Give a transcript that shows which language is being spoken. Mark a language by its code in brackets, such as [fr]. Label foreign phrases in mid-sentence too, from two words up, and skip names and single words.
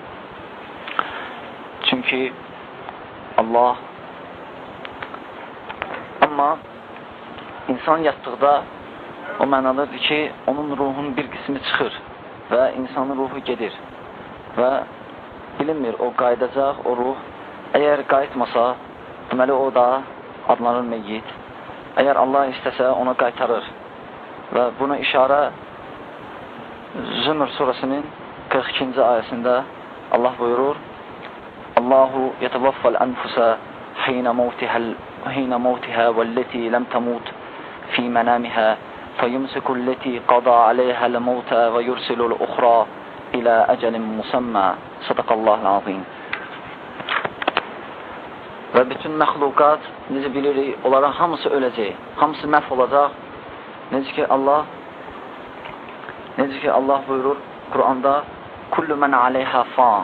[az] Çünki Allah amma insan yatdıqda o mənalıdır ki, onun ruhunun bir qismi çıxır və insanın ruhu gedir və bilinmir, o qayıdacaq, o ruh. Əgər qayıtmasa, deməli o da adlanır meyyit. Əgər Allah istəsə, onu qaytarır. Və buna işarə Zümr surasının 42-ci ayəsində Allah buyurur, [ar] اللَّهُ يَتَوَفَّى الْأَنفُسَ حِينَ مَوْتِهَا وَالَّتِي لَمْ تَمُتْ فِي مَنَامِهَا فَيُمْسِكُ الَّتِي قَضَىٰ عَلَيْهَا الْمَوْتَ وَيُرْسِلُ الْأُخْرَىٰ إِلَىٰ أَجَلٍ مُسَمًّى. صدق الله العظيم. [az] Və bütün məxluqat, necə bilirik, onların hamısı öləcək, hamısı məhv olacaq. Necə ki Allah buyurur Qur'anda, [ar] كل من عليها فان.